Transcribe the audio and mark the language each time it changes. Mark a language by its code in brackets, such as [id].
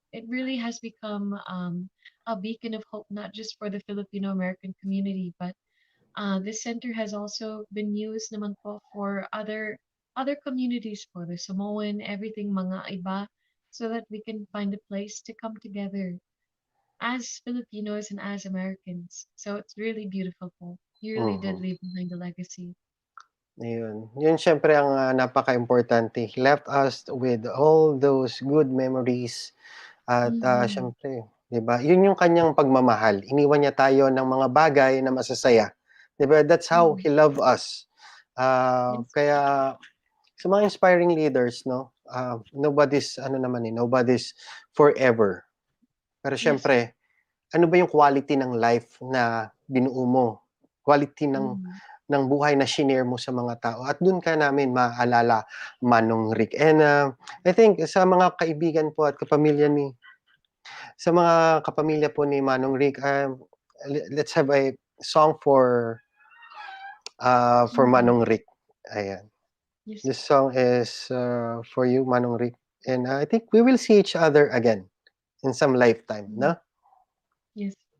[en] It really has become a beacon of hope, not just for the Filipino American community, but this center has also been used [tl] naman po [en] for other communities po, the Samoan, everything mga iba, so that we can find a place to come together as Filipinos and as Americans. So it's really beautiful po. You really did leave behind a legacy. [tl] Ayun. Yun siyempre ang napaka-importante. [en] He left us with all those good memories [tl] at siyempre, 'di ba? Yun yung kanyang pagmamahal. Iniwan niya tayo ng mga bagay na masasaya. [en] 'Di ba? That's how he loved us. Yes. [tl] Kaya sa mga inspiring leaders, no? [en] Nobody's nobody's forever. Pero Yes. [tl] siyempre, ano ba yung quality ng life na binuo mo? Quality ng buhay na shinare mo sa mga tao. At doon ka namin maaalala, Manong Rick. [en] And I think [tl] sa mga kaibigan po at sa mga kapamilya po ni Manong Rick, [en] let's have a song for Manong Rick. [tl] Ayan. [en] Yes. This song is for you, Manong Rick. And I think we will see each other again in some lifetime, no? Yes.